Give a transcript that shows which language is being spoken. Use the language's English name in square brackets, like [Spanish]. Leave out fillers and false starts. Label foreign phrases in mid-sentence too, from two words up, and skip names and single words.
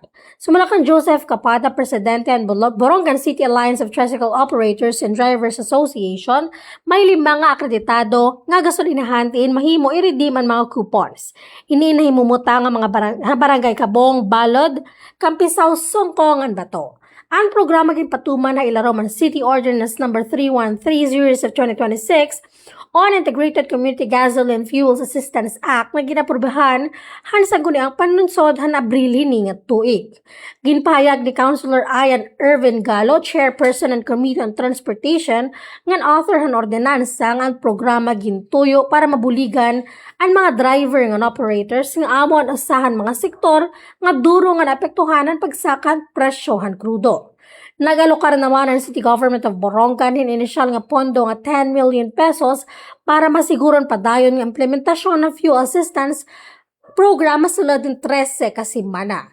[Waray] Sumala kang Joseph Capada, Presidente ng Borongan City Alliance of Tricycle Operators and Drivers Association, may 5 nga akreditado nga gasolinahan tiin mahimo i-redeem ang mga coupons. Ininahimumuta nga mga barangay Kabong, Balod, Kampisaw, Songkong, and Bato. Ang programa ginpatuman na Ilaroman City Ordinance No. 3130 of 2026 on Integrated Community Gasoline Fuels Assistance Act na ginapurbahan han sa guniang panunsod han Abril hini nga tuig. Ginpahayag ni Councilor Ian Irvin Galo, Chairperson and Committee on Transportation, ngan author han ordinansa nga ang programa gintuyo para mabuligan ang mga driver nga operators nga amo ang asahan mga sektor nga duro nga naapektuhanan pagsakan presyohan krudo. Nagalokar naman ang City Government of Borongan in inisyal nga pondo nga 10 million pesos para masiguron padayon nga implementasyon ng [English] fuel assistance [Waray] programa sulod din 13 kasimana.